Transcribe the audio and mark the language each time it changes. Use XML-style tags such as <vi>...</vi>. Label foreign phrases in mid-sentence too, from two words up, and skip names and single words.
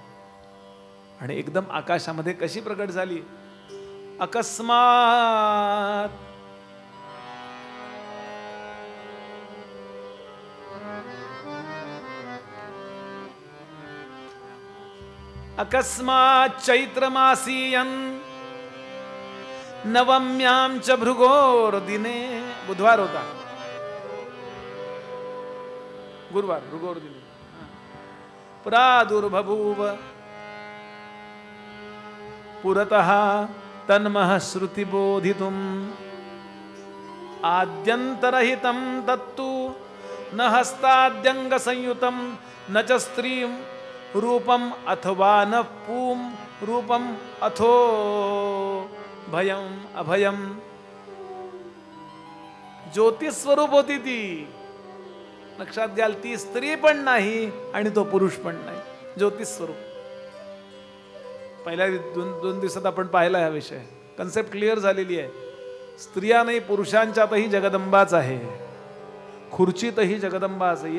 <mr>आणि एकदम आकाशामध्ये कशी प्रकट झाली? अकस्मात.</mr> <sa>अकस्मात चैत्रमासीयन नवम्यां च भृगोर दिने.</sa> <mr>बुधवार होता, गुरुवार,</mr> <sa>भृगोर दिने. प्रादुर्बभूव पुरतः तन्मः श्रुतिबोधितुम् आद्यन्तरहितं तत्तु न हस्ताद्यंग संयुतं न च स्त्रीं रूपम अथवा न पूम रूपम अथो भयम अभयम.</sa> <mr>ज्योतिस्वरूप होती ती. लक्षात घ्याल, ती स्त्री पण नाही आणि तो पुरुष पण नाही, ज्योतिस्वरूप. पहिल्या दोन दिवसात आपण पाहिला हा विषय,</mr> <en>concept clear</en> <mr>झालेली आहे. स्त्रिया नाही, पुरुषांच्यातही जगदंबाच आहे, खुर्चीतही जगदंबाच आहे.</mr>